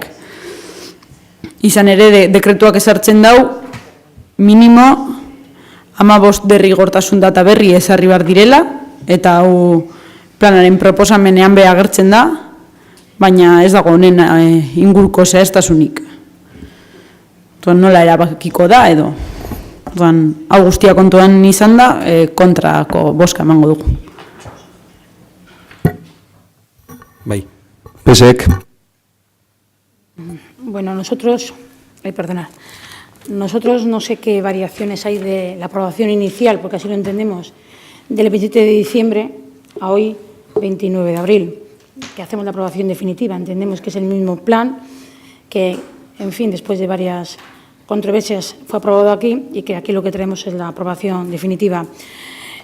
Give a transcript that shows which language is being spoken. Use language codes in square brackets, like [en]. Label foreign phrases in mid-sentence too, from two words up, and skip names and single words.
[eu] Izan ere dekretuak ezartzen dau minimo 15 derrigortasun data berri ezarri behar direla, eta hau planaren proposamenean beha agertzen da, baina ez dago honen inguruko zehaztasunik. Nola erabakiko da edo. Hau guztia kontuan izan da, kontrako bozka emango dugu. bai, PSek, [es] Bueno, nosotros no sé qué variaciones hay de la aprobación inicial, porque así lo entendemos, del 27 de diciembre a hoy, 29 de abril, que hacemos la aprobación definitiva. Entendemos que es el mismo plan que, en fin, después de varias controversias fue aprobado aquí y que aquí lo que traemos es la aprobación definitiva.